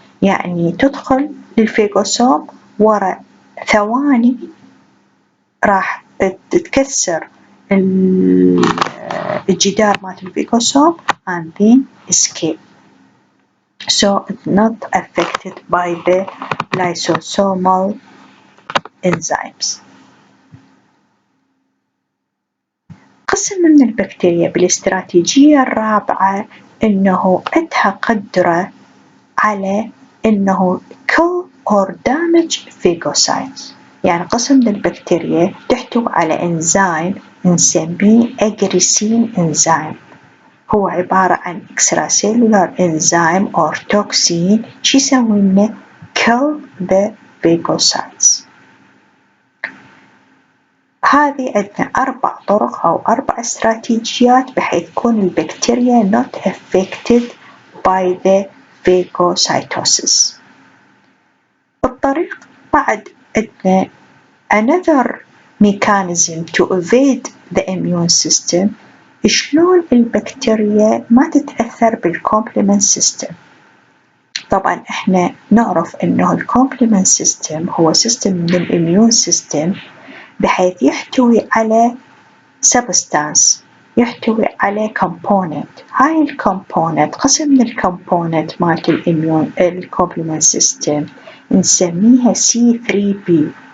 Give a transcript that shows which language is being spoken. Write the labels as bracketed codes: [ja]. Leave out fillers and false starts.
[ar] يعني تدخل للفيكوسوم وراء ثواني راح تتكسر الجدار مالت الفيكوسوم [en] and then escape. So it's not affected by the lysosomal enzymes. [ar] قسم من البكتيريا بالاستراتيجية الرابعة إنه عندها قدرة على إنه [en] kill or damage phagocytes. [ar] يعني قسم من البكتيريا تحتوي على إنزيم نسميه أجريسين إنزيم، هو عبارة عن [en] extracellular enzyme or toxin [ar] شو يسوي لنا [en] kill the phagocytes. [ar] هذه عندنا 4 طرق أو 4 استراتيجيات بحيث تكون البكتيريا [en] not affected by the phagocytosis. [ar] الطريق بعد عندنا [en] another mechanism to evade the immune system، [ar] شلون البكتيريا ما تتأثر بالcomplement system. طبعا احنا نعرف انه الcomplement system هو system من الاميون system بحيث يحتوي على substance، يحتوي على component. هاي الكومبوننت قسم من الكومبوننت مالت الكومبلمنت سيستم نسميها C3P.